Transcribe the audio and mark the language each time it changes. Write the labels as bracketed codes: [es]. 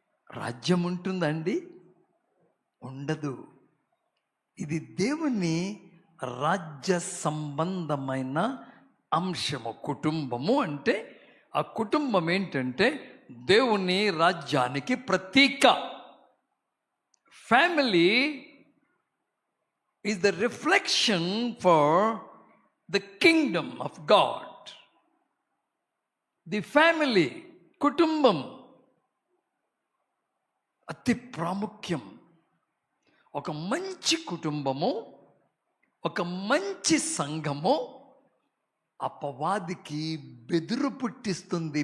[te] రాజ్యం ఉంటుందండి? ఉండదు. ఇది దేవుని రాజ్య సంబంధమైన అంశము. కుటుంబము అంటే, ఆ కుటుంబం ఏంటంటే దేవుని రాజ్యానికి ప్రతీక. [en] Family is the reflection for the kingdom of God. The family, [te] కుటుంబం అతి ప్రాముఖ్యం. ఒక మంచి కుటుంబము, ఒక మంచి సంఘము అపవాదికి బెదురు పుట్టిస్తుంది.